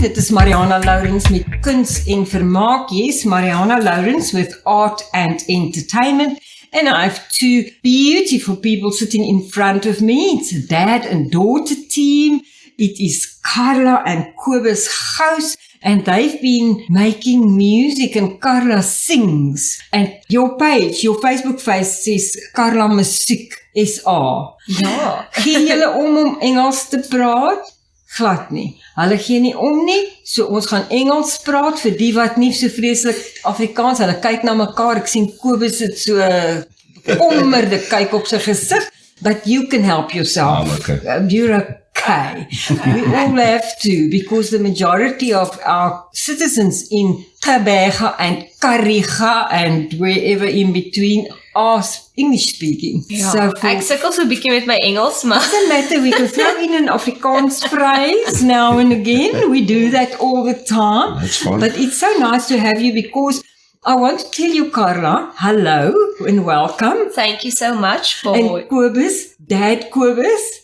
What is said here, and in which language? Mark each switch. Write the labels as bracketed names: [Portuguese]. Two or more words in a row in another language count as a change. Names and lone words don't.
[Afrikaans] Marianah Lourens met Kuns en Vermaak. [English] Yes, Marianah Lourens with art and entertainment. And I have two beautiful people sitting in front of me. It's a dad and daughter team. It is Karla and Kobus Gouws. And they've been making music and Karla sings. And your page, your Facebook face says Karla Musiek SA. [Afrikaans] Ja. Gee julle om Engels te praat? Glad nie. Hulle gee nie om nie, so ons gaan Engels praat vir die wat nie so vreeslik Afrikaans, hulle kyk na mekaar, ek sien Kobus het so bekommerde kyk op sy gesig, [English] but you can help yourself. Okay. You're okay. We all have to, because the majority of our citizens in Gqeberha and Kariga and wherever in between are English speaking. Ja, So [Afrikaans] ek sukkel so 'n bietjie met my Engels, maar [English] doesn't matter, we can throw in an Afrikaans phrase now and again. We do that all the time. That's fine. But it's so nice to have you because I want to tell you, Karla, hello and welcome. thank you so much for And Kobus, Dad Kobus.